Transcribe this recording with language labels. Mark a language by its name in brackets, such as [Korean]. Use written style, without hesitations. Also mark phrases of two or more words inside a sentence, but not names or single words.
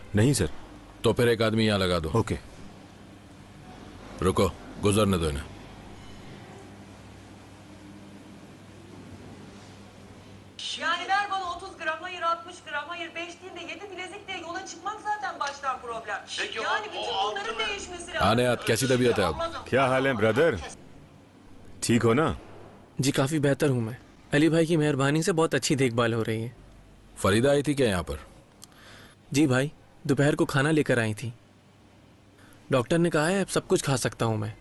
[Hindi] नहीं सर। तो फिर एक आदमी यहाँ लगा दो। ओके। रुको, गुजरने दो इन्हें। [Turkish] Yani ver bana 30 gram, hayır 60 gram, hayır 5 değil de 7 bilezik diye yola çıkmak zaten baştan problem. Peki yani bütün bunların değişmesi lazım. [Hindi] आने कैसी तबीयत है अब? क्या हाल है ब्रदर? ठीक हो ना? जी काफ़ी बेहतर हूँ मैं। अली भाई की मेहरबानी से बहुत अच्छी देखभाल हो रही है। फरीदा आई थी क्या यहाँ पर? जी भाई, दोपहर को खाना लेकर आई थी। डॉक्टर ने कहा है अब सब कुछ खा सकता हूँ मैं।